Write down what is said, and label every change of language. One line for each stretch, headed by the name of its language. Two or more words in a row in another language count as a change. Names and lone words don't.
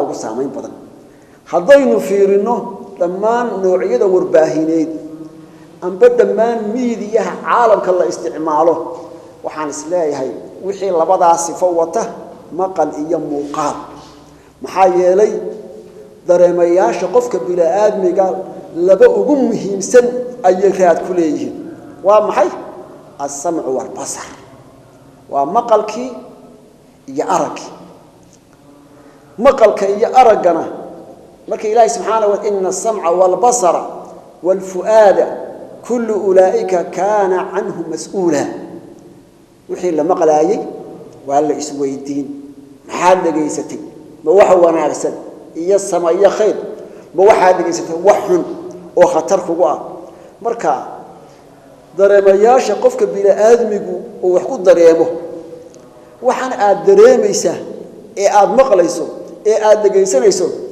Somali: ugu saameyn badan haddaynu fiirino dhammaan noocyada warbaahineed amba dhammaan miidiyaha caalamka la isticmaalo waxaan isleeyahay wixii labadaas sifo wata maqal iyo muuqaal maxaa yeelay dareemayaasha qofka bini'aadmiga laba ugu muhiimsan ayay raad ku leeyihiin waa maxay
Arabic: السمع والبصر
Somali: waa maqalkii iyo aragii maqalka iyo aragana marka ilaahay
Arabic: سبحانه وتعالى السمع والبصر والفؤاد كل أولئك كان عنه مسؤولا
Somali: wixii la maqlaayay waa la isweydiin maxaad dhageysatay ma waxa wanaagsan iyo sameeyo khayr ma waxa dhageysatay wax xun oo khatar kugu ah marka dareemayaasha qofka bini'aadmigu oo wax ku dareemo waxaan aad dareemaysaa ee aad maqlayso ee aad dhageysanayso